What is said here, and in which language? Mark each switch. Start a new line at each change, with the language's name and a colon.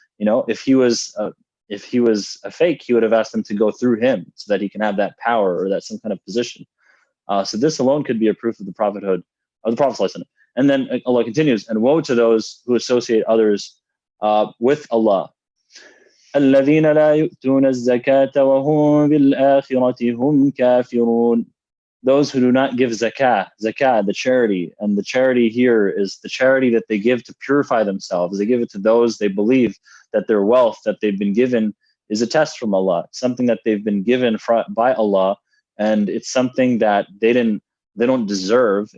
English: If he was a fake, he would have asked them to go through him so that he can have that power or that some kind of position. So this alone could be a proof of the prophethood of the Prophet ﷺ. And then Allah continues, and woe to those who associate others with Allah.
Arabic: الذين لا يؤتون الزكاة وهم بالآخرة هم كافرون.
English: Those who do not give zakah, the charity, and the charity here is the charity that they give to purify themselves. They give it to those they believe that their wealth that they've been given is a test from Allah, something that they've been given by Allah, and it's something that they don't deserve.